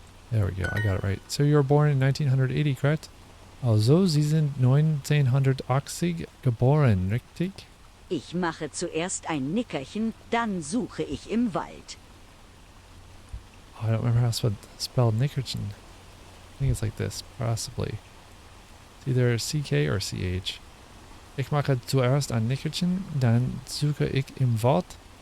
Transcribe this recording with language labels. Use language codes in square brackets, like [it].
[en] There we go, I got it right. So you were born in 1980, correct? [de] Also, Sie sind 1980 geboren, richtig? Ich mache zuerst ein Nickerchen, dann suche ich im Wald. [en] Oh, I don't remember how to spell Nickerchen. I think it's like this, possibly. It's either CK or CH. [de] Ich mache zuerst ein Nickerchen, dann suche ich im Wald.